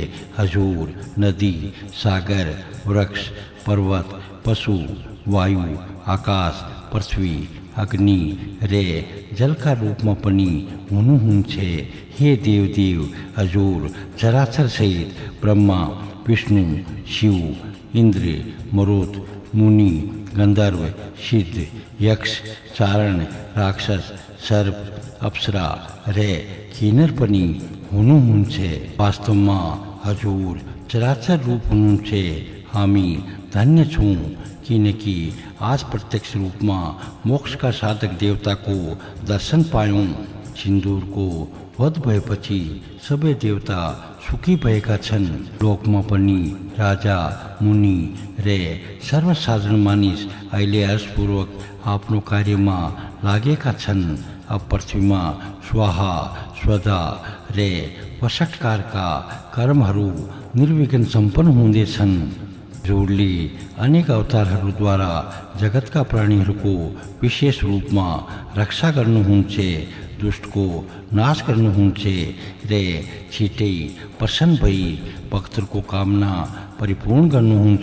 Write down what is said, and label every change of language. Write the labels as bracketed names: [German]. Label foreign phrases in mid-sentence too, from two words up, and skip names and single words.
[Nepali] हजुर नदी, सागर, वृक्ष, पर्वत, पशु, वायु, आकाश, पृथ्वी, अग्नि रे जलका रूपमा पनि हुनुहुन्छ। हे देवदेव, हजुर चराचर सहित ब्रह्मा, विष्णु, शिव, इन्द्र, मरुत, मुनि, गंधर्व, सिद्ध, यक्ष, चारण, राक्षस, सर्प, अप्सरा रे किन्नर पनि हुनुहुन्छ। वास्तवमा हजुर चराचर रूप हुनुहुन्छ। हामी धन्य छौँ, किनकि आज प्रत्यक्ष रूपमा मोक्षका साधक देवताको दर्शन पायौँ। सिन्दूरको वध भएपछि सबै देवता सुखी भएका छन्। लोकमा पनि राजा, मुनि रे सर्वसाधारण मानिस अहिले हर्षपूर्वक आफ्नो कार्यमा लागेका छन्। अब पृथ्वीमा स्वाहा, स्वधा रे वषट्कारका कर्महरू निर्विघ्न सम्पन्न हुँदैछन्। हजुरले अनेक अवतारहरूद्वारा जगतका प्राणीहरूको विशेष रूपमा रक्षा गर्नुहुन्छ, दुष्टको नाश गर्नुहुन्छ रे छिटै प्रसन्न भई भक्तहरूको कामना परिपूर्ण गर्नुहुन्छ।